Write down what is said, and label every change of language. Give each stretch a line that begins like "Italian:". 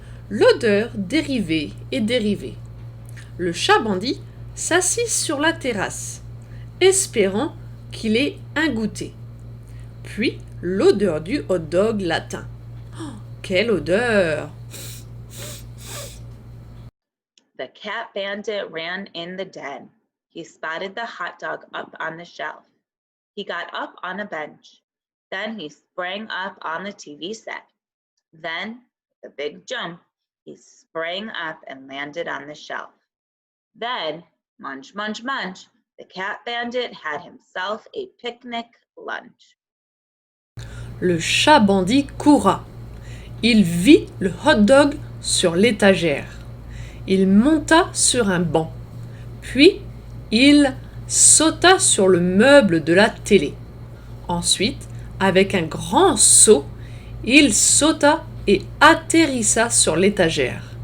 French: L'odeur dérivait et dérivait. Le chat bandit s'assit sur la terrasse, espérant qu'il ait un goûter. Puis l'odeur du hot dog l'atteint. Oh, quelle odeur!
English: The cat bandit ran in the den. He spotted the hot dog up on the shelf. He got up on a bench. Then he sprang up on the TV set. Then, with a big jump, he sprang up and landed on the shelf. Then, munch, munch, munch, the cat bandit had himself a picnic lunch.
French: Le chat bandit courra. Il vit le hot dog sur l'étagère. Il monta sur un banc. Puis, il sauta sur le meuble de la télé. Ensuite, avec un grand saut, il sauta et atterrissa sur l'étagère.